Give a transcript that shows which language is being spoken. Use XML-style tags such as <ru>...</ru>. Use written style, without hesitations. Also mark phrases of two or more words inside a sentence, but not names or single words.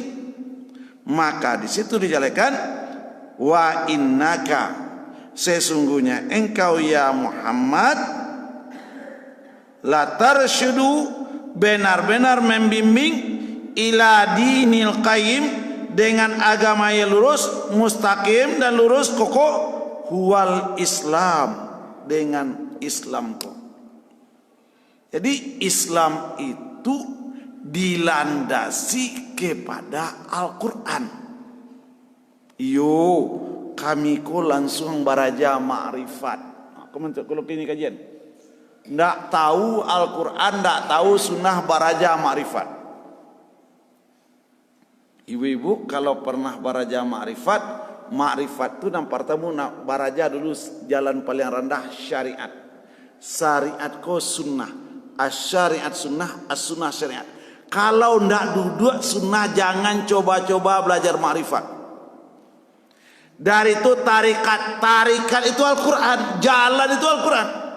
<id>Maka di situ dijelaskan</id> <ar>وإنك,</ar> <id>sesungguhnya engkau</id> <ar>يا محمد لا ترشد,</ar> <id>benar-benar membimbing</id> <ar>إلى دين القيم,</ar> <id>dengan agama yang lurus, mustaqim dan lurus kokoh,</id> <ar>هو الإسلام,</ar> <id>dengan Islam kok. Jadi Islam itu dilandasi kepada Al-Quran.</id> <min>Yo, kami ko langsung baraja ma'rifat. Kalau kini kajian, ndak tahu Al-Quran, ndak tahu sunnah baraja ma'rifat. Ibu-ibu kalau pernah baraja ma'rifat, ma'rifat itu nampak tamu nak baraja dulu jalan paling rendah syariat. Syariat ko sunnah, as-syariat sunnah, as-sunnah syariat.</min> <id>Kalau ndak duduk sunnah, jangan coba-coba belajar ma'rifat. Dari itu tarikat itu Al-Quran, jalan itu Al-Quran.</id>